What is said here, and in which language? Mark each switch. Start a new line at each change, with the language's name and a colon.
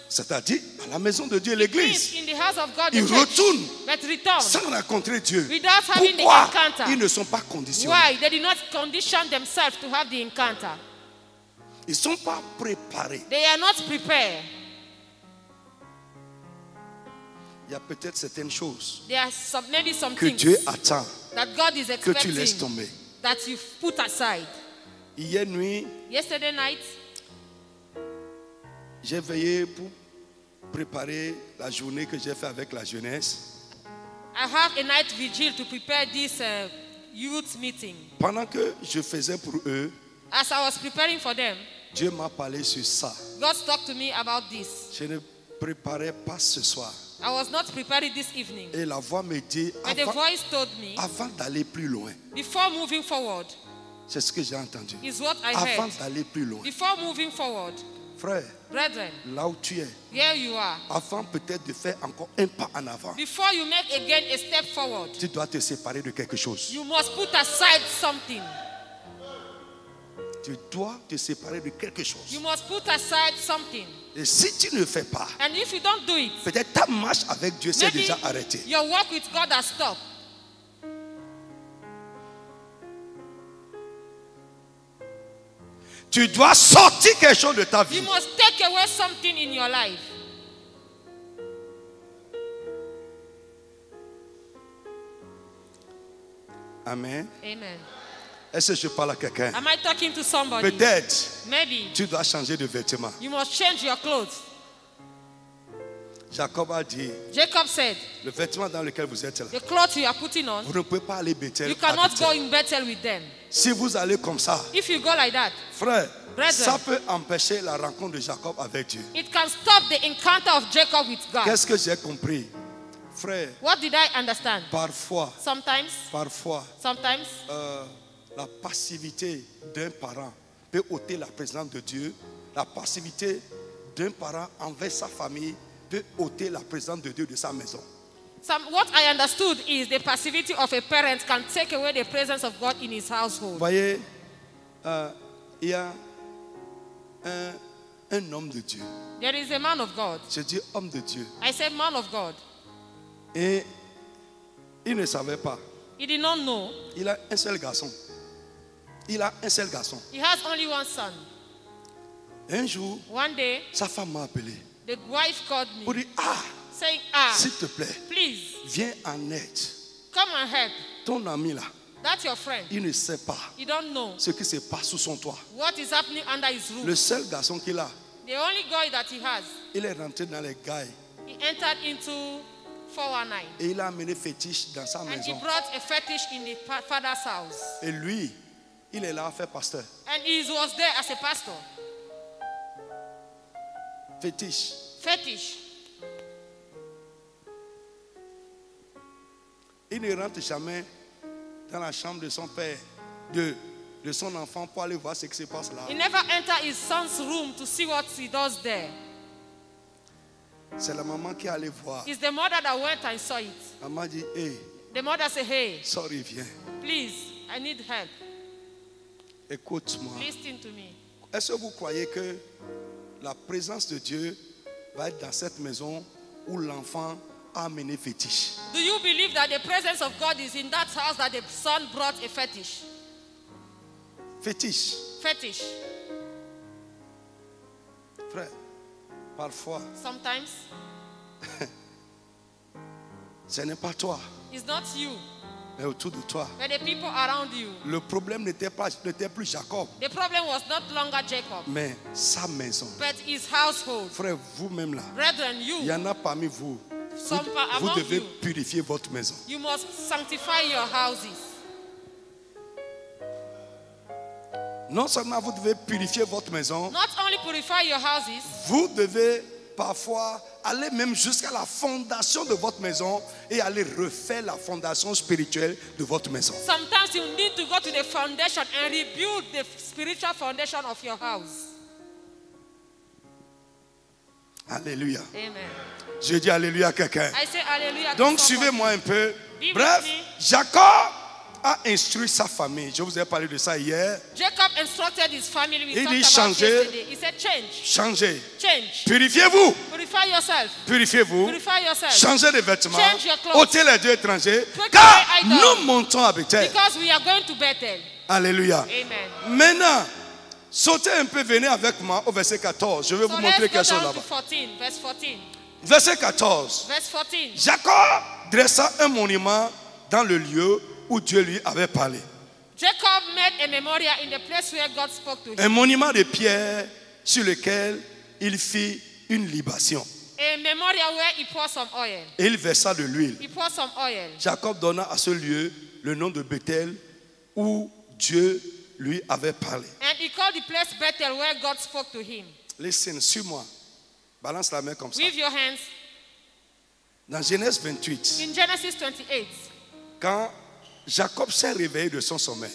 French: C'est-à-dire à la maison de Dieu,
English: Means
French: l'église.
English: in the house of God, the
French: Ils
English: church,
French: retournent
English: but return.
French: sans rencontrer Dieu.
English: Without having the
French: Pourquoi
English: encounter.
French: ils ne sont pas conditionnés?
English: Why? They did not condition themselves to have the encounter.
French: Ils ne sont pas préparés.
English: They are not prepared.
French: Il y a peut-être certaines choses
English: There are maybe some
French: que
English: things
French: Dieu attend
English: that God is
French: que tu laisses
English: expecting
French: tomber.
English: that you put aside.
French: Hier nuit,
English: Yesterday night,
French: j'ai veillé pour préparer la journée que j'ai fait avec la jeunesse.
English: I have a night vigil to prepare this youth meeting.
French: Pendant que je faisais pour eux,
English: As I was preparing for them,
French: Dieu m'a parlé sur ça.
English: God talked to me about this.
French: Je ne préparais pas ce soir.
English: I was not preparing this evening.
French: Et la voix me dit,
English: But the voice told me,
French: avant d'aller plus loin,
English: before moving forward,
French: c'est ce que j'ai entendu.
English: is what I
French: Avant
English: heard.
French: d'aller plus loin,
English: Before moving forward,
French: frère,
English: brethren,
French: là où tu es,
English: here you are.
French: avant peut-être de faire encore un pas en avant,
English: Before you make again a step forward,
French: tu dois te séparer de quelque chose.
English: you must put aside something.
French: Tu dois te séparer de quelque chose.
English: You must put aside something.
French: Et si tu ne le fais pas,
English: And if you don't do it,
French: peut-être ta marche avec Dieu s'est
English: maybe
French: déjà arrêtée.
English: your work with God has stopped.
French: Tu dois sortir quelque chose de ta
English: You
French: vie.
English: must take away something in your life.
French: Amen.
English: Amen.
French: Est-ce que je parle à quelqu'un?
English: Am I talking to somebody?
French: Peut-être
English: Maybe
French: tu dois changer de vêtements.
English: you must change your clothes.
French: Jacob a dit,
English: Jacob said,
French: le vêtement dans lequel vous êtes là,
English: the clothes you are putting on,
French: vous ne pouvez pas aller Bethel.
English: you
French: à
English: cannot Bethel. go in Bethel with them.
French: Si vous allez comme ça,
English: If you go like that,
French: frère,
English: Brethren.
French: ça peut empêcher la rencontre de Jacob avec Dieu.
English: it can stop the encounter of Jacob with God.
French: Qu'est-ce que j'ai compris? Frère,
English: What did I understand?
French: parfois,
English: Sometimes,
French: la passivité d'un parent peut ôter la présence de Dieu. La passivité d'un parent envers sa famille peut ôter la présence de Dieu de sa maison.
English: what I understood is the passivity of a parent can take away the presence of God in his
French: Vous
English: household.
French: voyez, il y a un homme de Dieu.
English: There is a man of God.
French: Je dis homme de Dieu.
English: I said man of God.
French: Et il ne savait pas.
English: He did not know.
French: Il a un seul garçon. Il a un seul garçon.
English: He has only one son.
French: Un jour,
English: One day,
French: sa femme m'a appelé
English: the wife called
French: pour
English: me,
French: dire,
English: saying,
French: s'il te plaît,
English: please,
French: viens en aide.
English: come and help.
French: Ton ami là,
English: That's your friend.
French: il ne sait pas
English: You don't know
French: ce qui se passe sous son toit.
English: what is happening under his roof.
French: Le seul garçon qu'il a,
English: The only guy that he has,
French: il est rentré dans les gailles
English: he entered into 419.
French: et il a amené fétiche dans sa
English: And he
French: maison.
English: brought a fetish in the father's house.
French: Et lui, il est là à faire pasteur.
English: And he was there as a pastor.
French: Fétiche.
English: Fetish.
French: Il ne rentre jamais dans la chambre de son père, de son enfant pour aller voir ce qui se passe là.
English: He never entered his son's room to see what he does there.
French: C'est la maman qui est allée voir.
English: It's the mother that went and saw it.
French: Maman dit, hey,
English: The mother said, hey, sorry,
French: viens.
English: please, I need help.
French: Écoute-moi.
English: Listen to me.
French: Est-ce que vous croyez que la présence de Dieu va être dans cette maison où l'enfant a amené fétiche?
English: Do you believe that the presence of God is in that house that the son brought a fetish?
French: Fétiche.
English: Fetish.
French: Frère, parfois,
English: Sometimes
French: ce n'est pas toi,
English: it's not you,
French: mais autour de toi.
English: but the people around you.
French: Le problème n'était plus Jacob,
English: The problem was not longer Jacob,
French: mais sa maison.
English: but his household.
French: Frère, vous-même là,
English: Brethren,
French: il y
English: you,
French: en a parmi vous.
English: some
French: Vous
English: among
French: devez
English: you,
French: purifier votre maison.
English: you must sanctify your houses.
French: Non seulement vous devez purifier votre maison,
English: Not only purify your houses,
French: vous devez parfois aller même jusqu'à la fondation de votre maison et aller refaire la fondation spirituelle de votre maison.
English: sometimes you need to go to the foundation and rebuild the spiritual foundation of your house.
French: Alléluia.
English: Amen.
French: Je dis alléluia à quelqu'un.
English: I say hallelujah.
French: Donc
English: to somebody.
French: suivez-moi un peu.
English: Be
French: Bref,
English: with me.
French: Jacob a instruit sa famille. Je vous ai parlé de ça hier.
English: Jacob instructed his family. We
French: Il
English: talked
French: dit
English: about
French: changer.
English: yesterday. He said change.
French: Changez.
English: Change.
French: Purifiez-vous.
English: Purify yourself.
French: Purifiez-vous.
English: Purify yourself.
French: Changez de vêtements.
English: Change your clothes.
French: Ôtez les dieux étrangers.
English: Take
French: Car
English: away idols.
French: nous montons à Bethel.
English: Because we are going to Bethel.
French: Alléluia.
English: Amen.
French: Maintenant, sautez un peu, venez avec moi au verset 14. Je vais
English: So
French: vous montrer
English: let's go
French: quelque chose
English: down to
French: là-bas.
English: 14. Verse 14.
French: Verset 14.
English: Verse 14.
French: Jacob dressa un monument dans le lieu où Dieu lui avait parlé.
English: Jacob made a memorial in the place where God spoke to him.
French: Un monument de pierre sur lequel il fit une libation.
English: A memorial where he poured some oil.
French: Et il versa de l'huile.
English: He poured some oil.
French: Jacob donna à ce lieu le nom de Bethel où Dieu lui avait parlé.
English: And he called the place Bethel where God spoke to him. Listen,
French: suis-moi. Balance la main comme ça.
English: With your hands.
French: Dans Genèse 28,
English: In Genesis 28,
French: quand Jacob s'est réveillé de son sommeil,